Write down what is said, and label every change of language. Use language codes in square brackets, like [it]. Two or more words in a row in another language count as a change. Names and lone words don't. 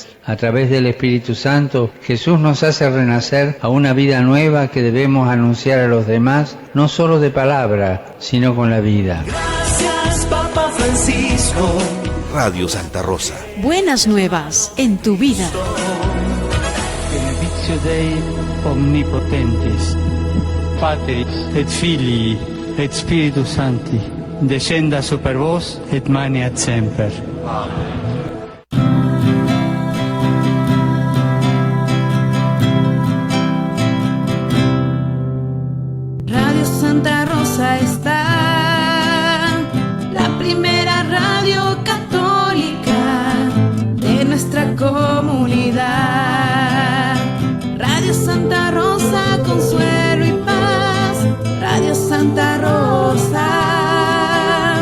[es] A través del Espíritu Santo, Jesús nos hace renacer a una vida nueva que debemos anunciar a los demás, no solo de palabra, sino con la vida. Gracias, Papa Francisco. Radio Santa Rosa. Buenas nuevas en tu vida. [la] Benedictio Dei Omnipotentis, Patris et Filii et Spiritus Sancti, descenda super vos et maneat semper. Amen. [es] Santa Rosa está, la primera radio católica de nuestra comunidad. Radio Santa Rosa, consuelo y paz. Radio Santa Rosa.